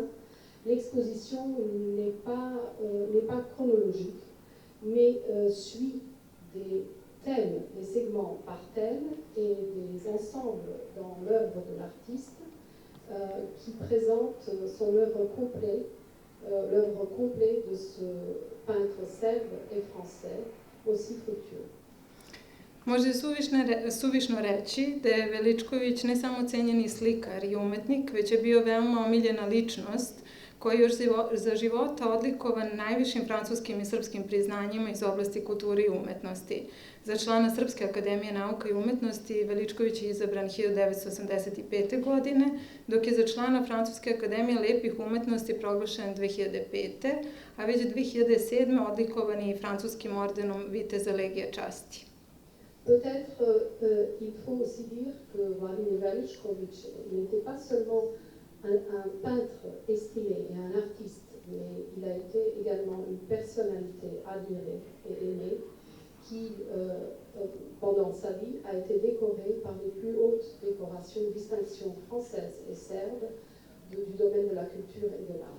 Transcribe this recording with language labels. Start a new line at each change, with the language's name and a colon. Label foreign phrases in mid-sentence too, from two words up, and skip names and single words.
French: L'exposition n'est pas chronologique, mais suit des thèmes, des segments par thème et des ensembles dans l'œuvre de l'artiste qui présentent son œuvre complète, l'œuvre complète de ce peintre serbe et français aussi fructueux.
Serbian: Može suvišno reći da je Veličković ne samo cenjeni slikar i umetnik, već je bio veoma omiljena ličnost koji je još za života odlikovan najvišim francuskim i srpskim priznanjima iz oblasti kulture i umetnosti. Za člana Srpske akademije nauka i umetnosti Veličković je izabran 1985. godine, dok je za člana Francuske akademije lepih umetnosti proglašen 2005. a već 2007. odlikovan je i francuskim ordenom Viteza Legija časti.
French: Peut-être il faut aussi dire que Vladimir Veličković n'était pas seulement un peintre estimé et un artiste, mais il a été également une personnalité admirée et aimée qui, pendant sa vie, a été décoré par les plus hautes décorations, distinctions françaises et serbes du domaine de la culture et de l'art.